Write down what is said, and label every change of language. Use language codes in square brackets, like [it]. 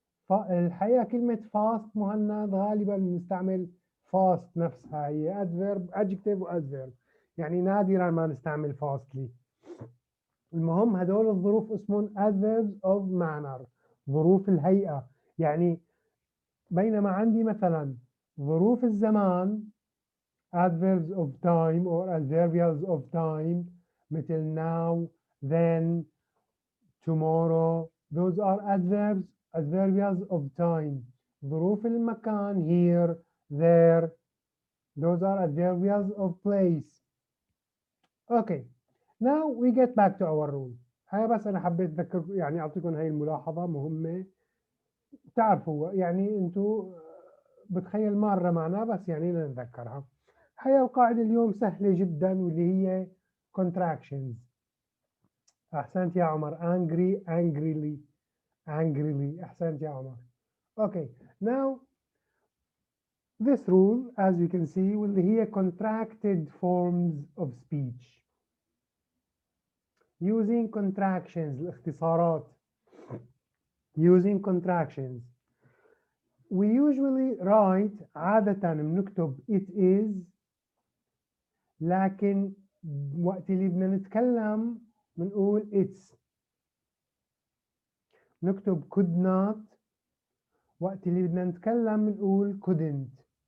[ar] الحقيقة كلمة fast مهند غالبا بنستعمل fast نفسها، هي adverb adjective و adverb، يعني نادرا ما نستعمل fastly. المهم هدول الظروف اسمهم [en] adverbs of manner، [ar] ظروف الهيئة. يعني بينما عندي مثلا ظروف الزمان [en] adverbs of time or adverbials of time مثل now, then, tomorrow. Those are adverbials of time. [ar] ظروف المكان [en] here, there. Those are adverbials of place. Okay. Now we get back to our rule. [ar] هاي بس أنا حبيت أذكر يعني أعطيكم هاي الملاحظة مهمة تعرفوا، يعني أنتوا بتخيل مرة معنا بس يعني نتذكرها. هاي القاعدة اليوم سهلة جدا واللي هي contractions. أحسنت يا عمر. [en] angry, angrily, angrily. [ar] أحسنت يا عمر. Okay. [en] Now this rule as you can see [ar] واللي هي [en] contracted forms of speech. Using contractions الاختصارات. Using contractions. We usually write [ar] عادة بنكتب [en] it is، [ar] لكن وقت اللي بدنا نتكلم بنقول [en] it's. [ar] نكتب could not، وقت اللي بدنا نتكلم بنقول couldn't.